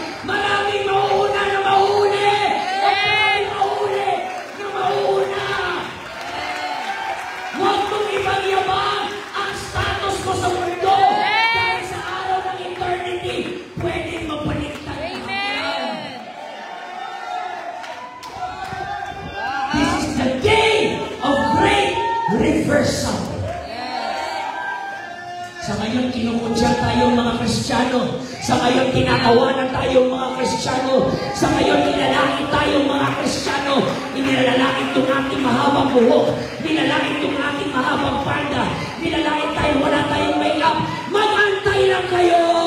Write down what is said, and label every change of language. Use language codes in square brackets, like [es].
[tl] Maraming mauuna na mauuli! Maraming mauuli na mauuna! Huwag mong ipagyabang ang status mo sa mundo dahil sa araw ng eternity, pwedeng mapaligtad ka. [en] This is the day of great reversal. [tl] Sa ngayon, kinukutya tayong mga Kristiyano. Sa ngayon, tinatawanan tayong mga Kristiyano. Sa ngayon, nilalangit tayong mga Kristiyano. Nilalangit itong ating mahabang buhok. Nilalangit itong ating mahabang panda. Nilalangit tayo, wala tayong make-up. Mag-antay lang kayo!